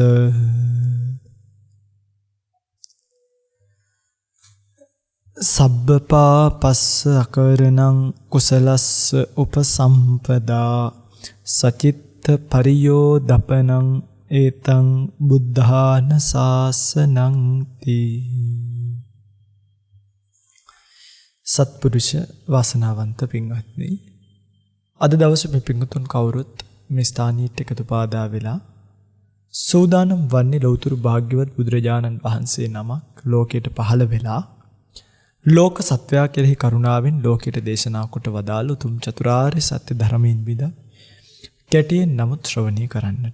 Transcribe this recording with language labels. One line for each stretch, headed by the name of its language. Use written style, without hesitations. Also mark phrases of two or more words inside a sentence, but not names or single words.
Pali: සබ්බපාපස්ස අකරණං කුසලස්ස උපසම්පදා සචිත්ත පරියෝදපනං ඒතං බුද්ධාන ශාසනං තී.
Sinhala: සත්පුරුෂ වාසනාවන්ත පින්වත්නි, අද දවසේ මේ පින්වතුන් කවුරුත් මේ ස්ථානීයට එකතු පාදා වෙලා සෝදානම් වන්නේ ලෞතර භාග්‍යවත් බුදුරජාණන් වහන්සේ නමක් ලෝකයට පහළ වෙලා ලෝක සත්වයා කෙරෙහි කරුණාවෙන් ලෝකයට දේශනා කොට වදාළ උතුම් චතුරාර්ය සත්‍ය ධර්මයෙන් බිඳ කැටියෙන් නමුත් ශ්‍රවණය කරන්නට.